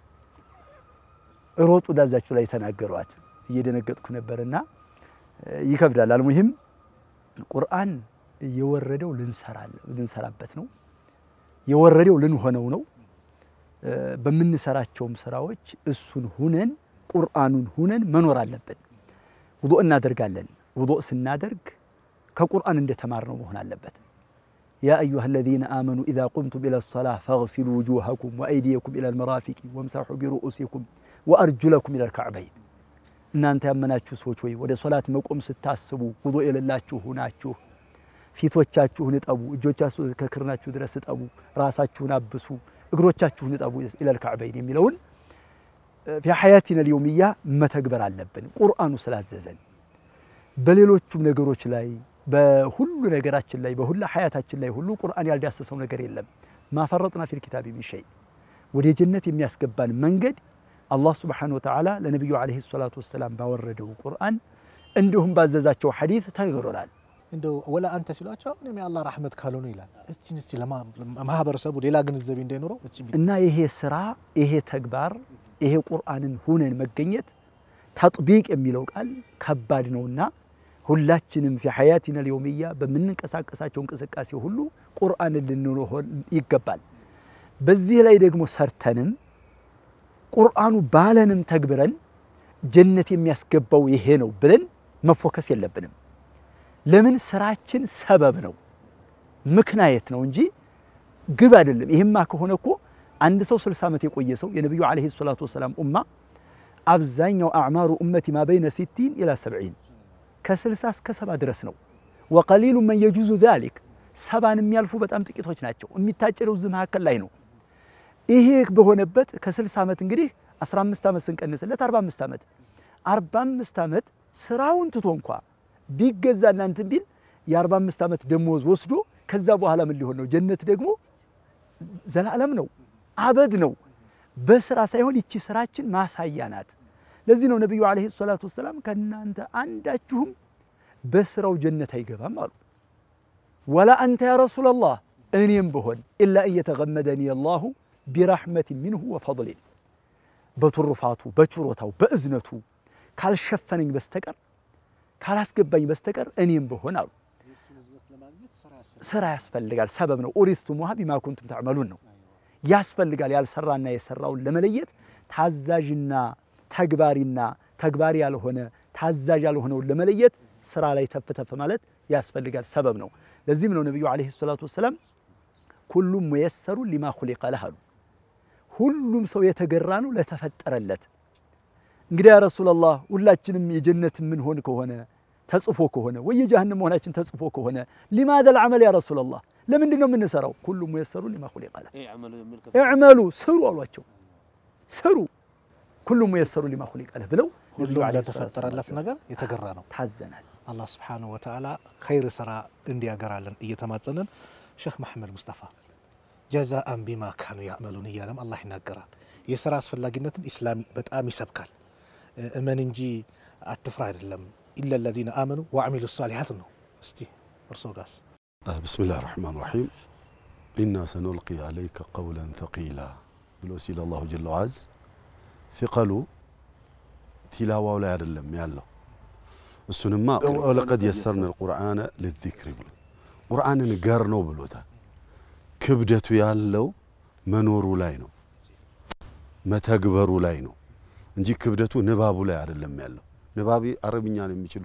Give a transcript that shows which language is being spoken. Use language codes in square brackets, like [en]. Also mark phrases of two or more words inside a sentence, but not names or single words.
[am] ሮጡ ዳዛችሁ ላይ ተናገሯት እየደነገጥኩ ነበርና ይከብዳል አልሙሂም ቁርአን የወረደው ልንሰራበት ነው የወረደው ልንሆነው ነው በምንሰራቸውም ስራዎች እሱን ሁነን ቁርአኑን ሁነን መኖር አለብን። ውዱእ እናደርጋለን። ውዱእ ስናደርግ ከቁርአን እንደተማርነው መሆን አለበት። [ar] يا أيها الذين آمنوا إذا قمتم إلى الصلاة فاغسلوا وجوهكم وأيديكم إلى المرافق وامسحوا برؤوسكم وأرجلكم إلى الكعبين [am] እናንተ ያመናችሁ ሰዎች ወይ ወደ ሶላት መቆም ስታስቡ ውዱእ የሌላችሁ ሆናችሁ ፊቶቻችሁን እጠቡ፣ እጆቻችሁን ከክርናችሁ ድረስ እጠቡ፣ ራሳችሁን አብሱ፣ እግሮቻችሁን እጠቡ [ar] إلى الكعبين [am] የሚለውን [ar] في حياتنا اليومية [am] መተግበር አለብን ቁርአኑ ስላዘዘን። በሌሎችም ነገሮች ላይ በሁሉ ነገራችን ላይ በሁሉ ሐያታችን ላይ ሁሉ ቁርአን ያልዳሰሰው ነገር የለም። [ar] ما فرطنا في الكتاب من شيء [am] ወደ ጀነት የሚያስገባን መንገድ አላህ [ar] سبحانه وتعالى [am] ለነብዩ [ar] عليه الصلاة والسلام [am] ባወረደው ቁርአን እንዲሁም ባዘዛቸው ሐዲስ ተነግሮናል። እንደው [ar] ولا أنت [am] ሲሏቸው እኔም የአላህ ረህመት ካልሆነ ይላል። እስቲ ለማህበረሰቡ ሌላ ግንዛቤ እንዳይኖረው እና ይሄ ስራ ይሄ ተግባር ይሄ ቁርአንን ሁነን መገኘት ተጥቢቅ የሚለው ቃል ከባድ ነውና ሁላችንም [ar] في حياتنا اليومية [am] በምንንቀሳቀሳቸው እንቅስቃሴ ሁሉ ቁርአንን ልንኖር ይገባል። በዚህ ላይ ደግሞ ሰርተንም ቁርአኑ ባለንም ተግብረን ጀነት የሚያስገባው ይሄ ነው ብለን መፎከስ የለብንም። ለምን ስራችን ሰበብ ነው ምክንያት ነው እንጂ ግብ አይደለም። ይሄማ ከሆነ እኮ አንድ ሰው 60 ዓመት የቆየ ሰው የነብዩ [ar] عليه الصلاة والسلام [am] ኡማ አብዛኛው አዕማሩ ኡመቲ [ar] ما بين 60 إلى 70 [am] ከ60 እስከ 70 ድረስ ነው። [ar] وقليل من يجوز ذلك [am] 70 የሚያልፉ በጣም ጥቂቶች ናቸው። የሚታጨረው እዚህ መካከል ላይ ነው። ይሄ በሆነበት ከ60 ዓመት እንግዲህ 15 ዓመት ስንቀንስለት 45 ዓመት ስራውን ትቶ እንኳን ቢገዛና እንትን ቢል የ45 ዓመት ደሞዝ ወስዶ ከዛ በኋላ ምን ሊሆን ነው? ጀነት ደግሞ ዘላለም ነው አበድ ነው። በስራ ሳይሆን ይቺ ስራችን ማሳያ ናት። ለዚህ ነው ነብዩ [ar] عليه الصلاة والسلام [am] ከናንተ አንዳችሁም በስራው ጀነት አይገባም አሉ። [ar] ولا أنت يا رسول الله [am] እኔም በሆን [ar] إلا أن يتغمدني الله برحمة منه وفضل [am] በትሩፋቱ በችሮታው በእዝነቱ ካልሸፈነኝ በስተቀር ካላስገባኝ በስተቀር እኔም በሆን አሉ። ስራ ያስፈልጋል። ሰበብ ነው። [ar] أورثتموها بما كنتم تعملون [am] ነው ያስፈልጋል። ያልሰራና የሰራውን ለመለየት ታዛዥና ተግባሪና ተግባሪ ያልሆነ ታዛዥ ያልሆነውን ለመለየት ስራ ላይ ተፈተፈ ማለት ያስፈልጋል። ሰበብ ነው። ለዚህም ነው ነብዩ [ar] عليه الصلاة والسلام كل ميسر لما خلق له [am] ሁሉም ሰው የተገራ ነው ለተፈጠረለት። እንግዲህ ያ ረሱላህ ሁላችንም የጀነት ምን ሆን ከሆነ ተጽፎ ከሆነ ወይ የጀሃነም መሆናችን ተጽፎ ከሆነ [ar] لماذا العمل يا رسول الله [am] ለምንድን ነው የምንሰራው? [ar] كل ميسر لما خلق له [am] اعمሉ ስሩ አሏቸው። ስሩ [ar] كل ميسر لما خلق له [am] ብለው ሁሉም ለተፈጠረለት ነገር የተገራ ነው ታዘናል። አላህ [ar] سبحانه وتعالى [am] ኸይር ስራ እንዲያገራለን እየተማጸነን ሼክ መሐመድ ሙስጠፋ [ar] جزاء بما كانوا يعملون [am] እያለም አላህ ይናገራል። የስራ አስፈላጊነትን ኢስላም በጣም ይሰብካል። እመን እንጂ አትፍራ አይደለም። [ar] إلا الذين آمنوا وعملوا الصالحات [am] ነው። እስቲ እርሶ ጋስ [ar] بسم الله الرحمن الرحيم إنا سنلقي عليك قولا ثقيلا [am] ብሎ ሲል [ar] الله جل وعز [am] ثقሉ ቲላዋው ላይ አይደለም ያለው እሱንማ [ar] ولقد يسرنا القرآن للذكر [am] ብሎ ቁርአንን ገር ነው ብሎታል። ክብደቱ ያለው መኖሩ ላይ ነው መተግበሩ ላይ ነው እንጂ ክብደቱ ንባቡ ላይ አይደለም ያለው። ንባቢ አረብኛን የሚችል